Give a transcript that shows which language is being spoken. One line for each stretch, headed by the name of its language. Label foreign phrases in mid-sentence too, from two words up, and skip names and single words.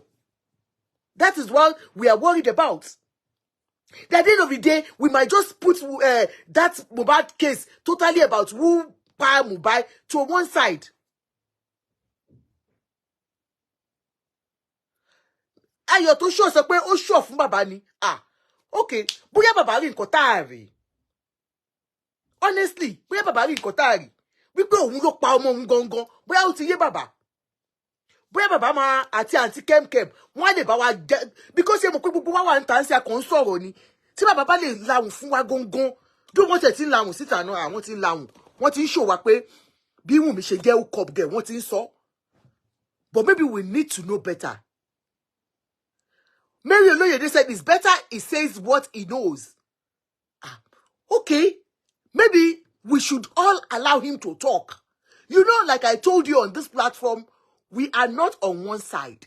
English: That is what we are worried about. At the end of the day, we might just put that Mohbad case totally about who pa Mohbad to one side.
Yoruba: Ayo to show sọ pé ó show fún Baba ni. Okay. Bóyá Baba rí nǹkan tá a rí. Honestly, bóyá Baba rí nǹkan tá a rí. Wípé òun ló pa ọmọ òun gangan. Bóyá ó ti yé Baba. Bóyá Baba máa àti àǹtí Kemkem wọ́n lè bá wa jẹ́ because ṣé mo pé gbogbo wa wà ń tàn sí akàn sọ̀rọ̀ ni. Tí Baba bá lè lahùn fún wa gangan. Bí wọ́n tẹ̀ tí ń lahùn síta náà, àwọn tí ń lahùn. Wọ́n ti ń show wa pé bí Wunmi ṣe jẹ́
English: hook up girl,
Yoruba: wọ́n ti ń sọ.
English: But maybe we need to know better. Mary Olunloyo said it's better he says what he knows. Okay. Maybe we should all allow him to talk. You know, like I told you on this platform, we are not on one side.